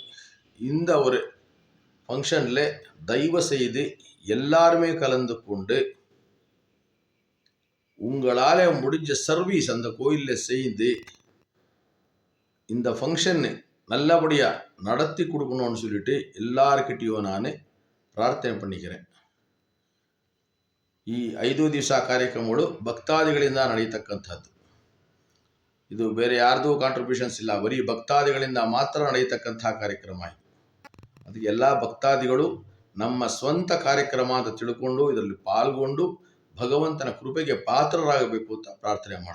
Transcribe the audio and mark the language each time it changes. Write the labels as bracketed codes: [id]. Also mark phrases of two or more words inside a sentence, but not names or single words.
[ta] இந்த ஒரு ஃபங்க்ஷனில் தயவு செய்து எல்லாருமே கலந்து கொண்டு உங்களால் முடிஞ்ச சர்வீஸ் அந்த கோயிலில் செய்து இந்த ஃபங்க்ஷன் நல்லபடியாக நடத்தி கொடுக்கணும்னு சொல்லிட்டு எல்லாருக்கிட்டையும் நான் ಪ್ರಾರ್ಥನೆ பண்ணிக்கிறேன். [kn] ಈ 5 ದಿವಸ ಕಾರ್ಯಕ್ರಮಗಳು ಭಕ್ತಾದಿಗಳಿಂದ ನಡೆಯತಕ್ಕಂಥದ್ದು. ಇದು ಬೇರೆ ಯಾರ್ದು ಕಾಂಟ್ರಿಬ್ಯೂಷನ್ಸ್ ಇಲ್ಲ, ಬರೀ ಭಕ್ತಾದಿಗಳಿಂದ ಮಾತ್ರ ನಡೆಯತಕ್ಕಂಥ ಕಾರ್ಯಕ್ರಮ ಇದು. ಅದಕ್ಕೆ ಎಲ್ಲ ಭಕ್ತಾದಿಗಳು ನಮ್ಮ ಸ್ವಂತ ಕಾರ್ಯಕ್ರಮ ಅಂತ ತಿಳ್ಕೊಂಡು ಇದರಲ್ಲಿ ಪಾಲ್ಗೊಂಡು ಭಗವಂತನ ಕೃಪೆಗೆ ಪಾತ್ರರಾಗಬೇಕು ಅಂತ ಪ್ರಾರ್ಥನೆ ಮಾಡ್ತೀನಿ.